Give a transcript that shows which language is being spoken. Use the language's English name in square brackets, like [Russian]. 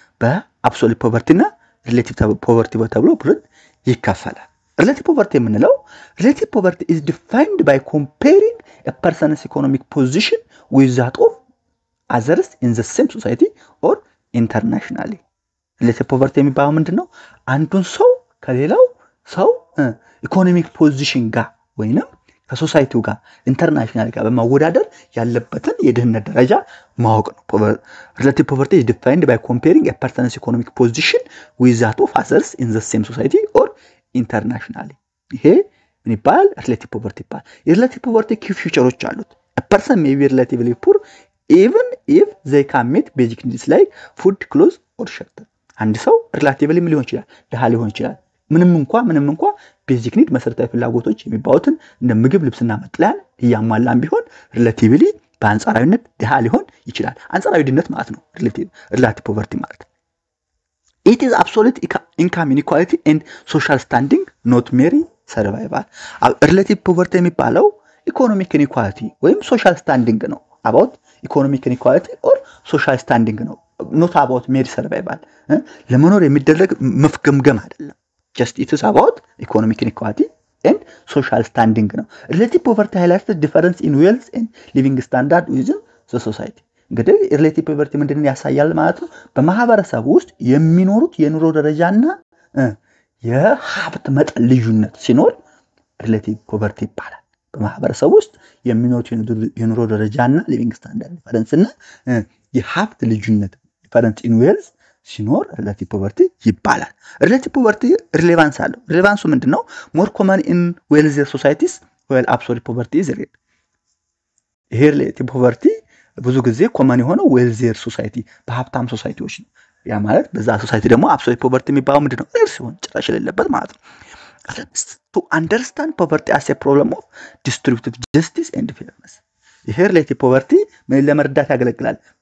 [Amharic] በአብሶሉት ፖቨርቲ እና ሪሌቲቭ ፖቨርቲ ተብሎ ይከፈላል። ሪሌቲቭ ፖቨርቲ የምንለው ሪሌቲቭ ፖቨርቲ [English] is defined by comparing a person's economic position with that of others in the same society or internationally. [Amharic] ሪሌቲቭ ፖቨርቲ የሚባለው ምንድነው? አንዱን ሰው ከሌላው ሰው ኢኮኖሚክ ፖዚሽን ጋር ወይንም ከሶሳይቲው ጋር ኢንተርናሽናል ጋር በማወዳደር ያለበትን የድህነት ደረጃ ማወቅ ነው። ሪሌቲቭ ፖቨርቲ [English] is defined by comparing a person's economic position with that of others in the same society or internationally. [Amharic] ይሄ ምን ይባላል? ሪሌቲቭ ፖቨርቲ ይባላል። የሪሌቲቭ ፖቨርቲ ኪ ፊቸሮች አሉት። [English] a person may be relatively poor even if they can meet basic needs like food, clothes or shelter. [Amharic] አንድ ሰው ሪሌቲቭሊ ምን ሊሆን ይችላል? ድሃ ሊሆን ይችላል። ምንም እንኳን ቤዚክ ኒድ መሰረታዊ ፍላጎቶች የሚባሉትን እንደ ምግብ፣ ልብስና መጠለያን እያሟላን ቢሆን ሪሌቲቭሊ በአንጻራዊነት ድሃ ሊሆን ይችላል። አንጻራዊ ድህነት ማለት ነው ሪሌቲቭ ፖቨርቲ ማለት። [English] It is absolute income inequality and social standing, not mere survival. [Amharic] ሪሌቲቭ ፖቨርቲ የሚባለው ኢኮኖሚክ ኢኒኳሊቲ ወይም ሶሻል ስታንዲንግ ነው። [English] about economic inequality or social standing [Amharic] ነው። [English] not about mere survival. [Amharic] ለመኖር የሚደረግ መፍገምገም አይደለም። [English] just it is about economic inequality and social standing [Amharic] ነው። [English] relative poverty highlights the difference in wealth and living standard within the society. [Amharic] እንግዲህ relative poverty ምንድነው ያሳያል ማለት ነው? በማህበረሰብ ውስጥ የሚኖሩት የኑሮ ደረጃና የሀብት መጠን ልዩነት ሲኖር relative poverty ይባላል። በማህበረሰብ ውስጥ የሚኖሩት የኑሮ ደረጃና [English] living standard difference [Amharic] እና የሀብት ልዩነት [English] difference in wealth [Amharic] ሲኖር ሪሌቲቭ ፖቨርቲ ይባላል። ሪሌቲቭ ፖቨርቲ ሪሌቫንስ አለው። ሪሌቫንሱ ምንድነው? [English] ሞር ኮመን ኢን ዌልዚየር ሶሳይቲስ while absolute poverty is rare. [Amharic] ይሄ ሪሌቲቭ ፖቨርቲ ብዙ ጊዜ ኮመን የሆነው ዌልዚየር ሶሳይቲ በሀብታም ሶሳይቲዎች ነው። ያ ማለት በዛ ሶሳይቲ ደግሞ አብሶሉት ፖቨርቲ የሚባለው ምንድነው? ሬር ሲሆን ጭራሽ የሌለበት ማለት ነው። [English] to understand poverty as a problem of distributive justice and fairness. [Amharic] ይሄ ሪሌቲቭ ፖቨርቲ ምን ለመረዳት ያገለግላል?